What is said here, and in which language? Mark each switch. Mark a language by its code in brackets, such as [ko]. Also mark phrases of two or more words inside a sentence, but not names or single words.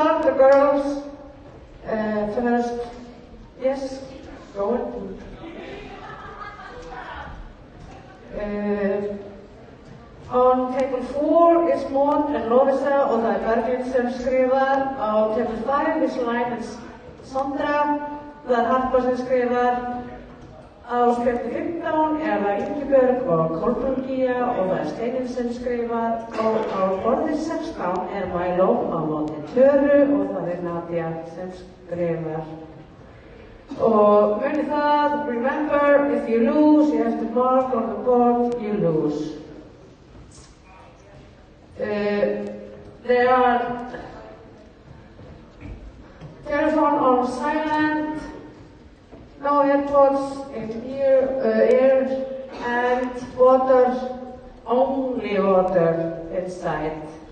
[en] the girls. First, yes, go on. On table 4 is Maud and Lovisa [is] og það Berglind sem skrifar. [en] Á table 5 is Line Sandra, [is] það Harpa sem skrifar. Á spjaldi 15 er það Ingibjörg og Kolbrún Gía og það Steinunn sem skrifar. Og á borði 16 er Milo á móti Töru og það Nadia sem skrifar. Og munið það, [en] remember, if you lose, you have to mark on the board, you lose. There are telephone on silent, no AirPods in ear, and water, only water inside.